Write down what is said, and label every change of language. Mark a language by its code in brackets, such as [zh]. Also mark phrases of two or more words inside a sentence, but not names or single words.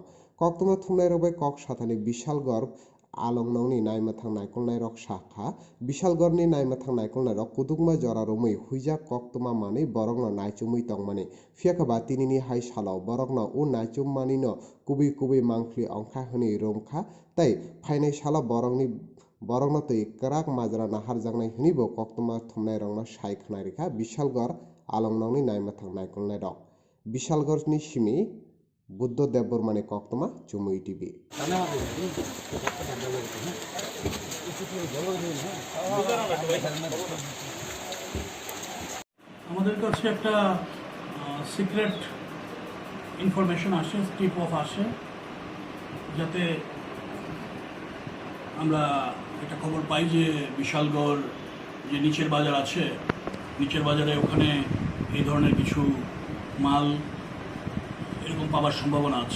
[trp] Koktuma thumnairok bai kok sathani Bishalgar alongnongni naimathang naikolnairok sakha Bishalgarni naimathang naikolnairok Kwbangma jora rumui huijak koktuma manui borokno naichomui tongmani phiakaba tinini hai salao borokno o naichommanino kubui mangpli ongkha hwnui romkha tai phainai sala borokno tui kwrak majra naharjaknai hwnibo koktuma thumnairokno sai khwnai rekha Bishalgar alongnongni naimathang naikolnairok. Bishalgarni simi বুদ্ধ দেববর্মানে কক্তমা চুমুই টিভি [bn] আমাদের কাছে একটা সিক্রেট ইনফরমেশন আসে, টিপ অফ আসে, যাতে আমরা একটা খবর পাই যে বিশালগড় যে নিচের বাজার আছে, নিচের বাজারে ওখানে এই ধরনের কিছু মাল এরকম পাওয়ার সম্ভাবনা আছে।